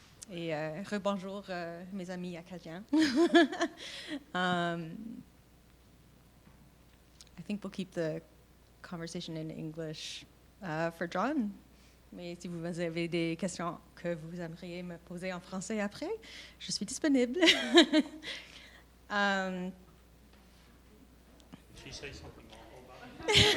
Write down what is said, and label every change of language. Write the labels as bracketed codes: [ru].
[fr] Et rebonjour, mes amis acadiens. [en] I think we'll keep the conversation in English for John. [fr] Mais si vous avez des questions que vous aimeriez me poser en français après, je suis disponible. [en] Did she say something awful about it?